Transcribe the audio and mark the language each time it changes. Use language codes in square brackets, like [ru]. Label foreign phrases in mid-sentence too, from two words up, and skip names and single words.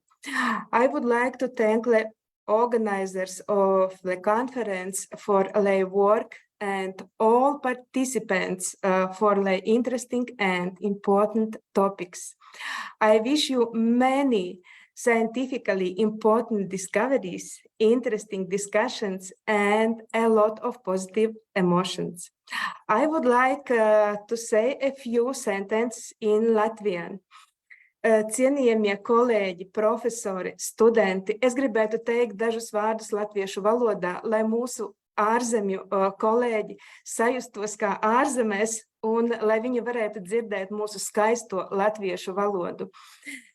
[en] I would like to thank the organizers of the conference for their work and all participants for the interesting and important topics. I wish you many scientifically important discoveries, interesting discussions, and a lot of positive emotions. I would like to say a few sentences in Latvian. [lv] Cienījamie kolēģi, profesori, studenti, es gribētu teikt dažus vārdus latviešu valodā, lai mūsu ārzemju kolēģi sajustos kā ārzemēs un lai viņi varētu dzirdēt mūsu skaisto latviešu valodu.